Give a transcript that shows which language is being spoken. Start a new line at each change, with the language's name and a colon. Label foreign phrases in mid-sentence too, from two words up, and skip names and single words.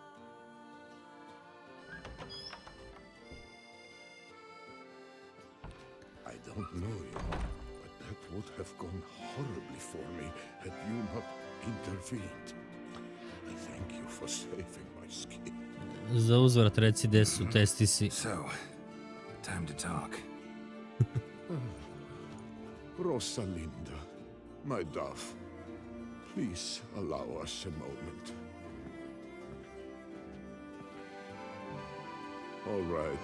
English: I don't know you, but that would have gone horribly for me had you not intervened. I thank you for saving my skin.
Bosnian: Za uzvrat reci gdje su testisi.
English: So, time to talk. Rosalinda, my dove, please allow us a moment. All right.